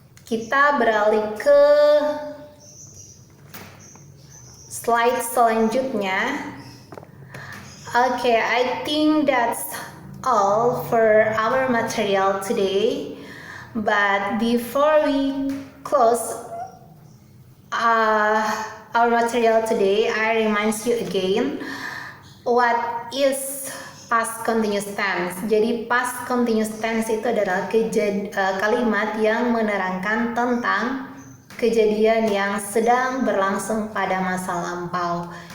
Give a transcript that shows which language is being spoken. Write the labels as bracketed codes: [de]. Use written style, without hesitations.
[id] Kita beralih ke slide selanjutnya. [en] Okay, I think that's all for our material today. But before we close our material today, I remind you again what is past continuous tense. [id] Jadi past continuous tense itu adalah kalimat yang menerangkan tentang kejadian yang sedang berlangsung pada masa lampau.